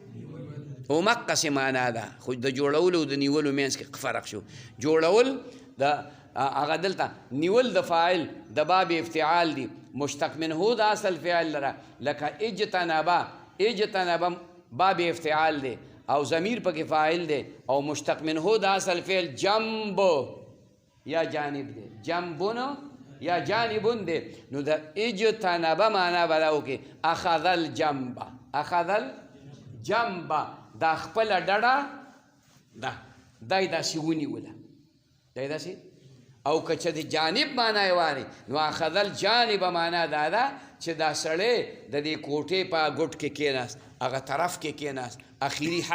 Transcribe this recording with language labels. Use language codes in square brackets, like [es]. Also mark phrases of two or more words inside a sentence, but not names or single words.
[ps] ومقص معنا ده، خو د جوړولو د نیولو منځ کې فرق شو. جوړول د هغه دلته نیول د فاعل د [ar] باب افتعال [ps] دی، [ar] مشتق منه [ps] د اصل فعل لره. لکه [ar] اجتنبه، اجتنبه باب افتعال [ps] دی او ضمیر پکې فاعل دی او [ar] مشتق منه [ps] د اصل فعل جنب یا جانب دی، جنبون یا جانبون دی. نو د اجتنبه معنا به دا وکړي [ar] اخذ الجنب، اخذ الجنب [ps] دا خپله ډډه ده، دا یې داسې ونیوله، دا یې داسې. او که چې د جانب معنا یې وانه نو [ar] اخذ الجانب [ps] معنا دا ده چې دا سړی د دې کوټې په ګوټ کې کېناست، هغه طرف کې کېناست، اخري حد.